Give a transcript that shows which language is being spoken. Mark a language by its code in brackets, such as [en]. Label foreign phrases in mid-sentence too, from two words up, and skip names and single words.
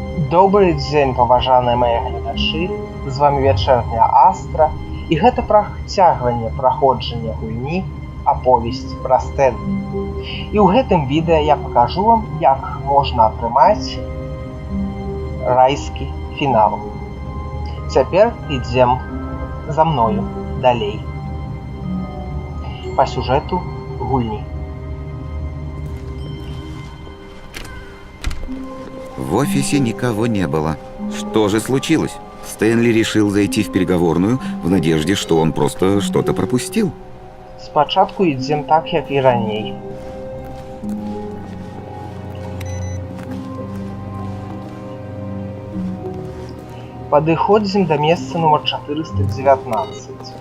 [be] Добрый дзень, паважаныя мае гледачы, з вами вячэрня Астра, і гэта працягванне праходжання гульні аповесць пра Стэнлі. І ў гэтым відэа я пакажу вам, як можна атрымаць райскі фінал. Цяпер ідзем за мною далей па сюжэту гульні. [ru] В офисе никого не было. Что же случилось? Стэнли решил зайти в переговорную в надежде, что он просто что-то пропустил. [be] Спачатку ідзем так, як і раней. Падыходзім да месца нумар 419.